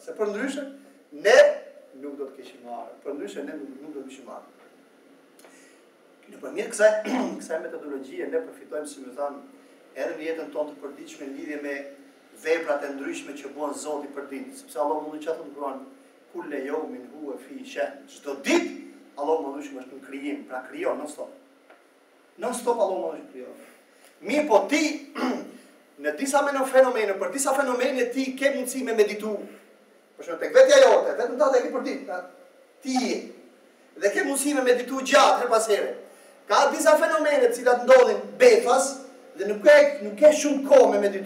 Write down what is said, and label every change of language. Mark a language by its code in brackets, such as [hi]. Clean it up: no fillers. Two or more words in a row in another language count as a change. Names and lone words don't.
[sq] Se përndryshe ne nuk do të kishim marrë. Përndryshe ne nuk do të kishim marrë. Nëpërmjet kësaj metodologjie ne përfitojmë, si më thanë, edhe në jetën tonë të përditshme në lidhje me veprat e ndryshme që bën Zoti për ditë, sepse Allah më thotë në Kur'an, [ar] كل يوم هو في شأن. [sq] Çdo ditë Allah më thotë është në krijim, pra krijon [en] non stop. Non stop [sq] Allah më thotë krijon. Mirë, po ti në disa fenomene, për disa fenomene ti ke mundësi me meditu. Për shembull tek vetja jote, vetëm ta tek për ditë, ti dhe ke mundësi me meditu gjatë her pas here. Ka disa fenomene të cilat ndodhin befas dhe nuk ke shumë kohë me meditu.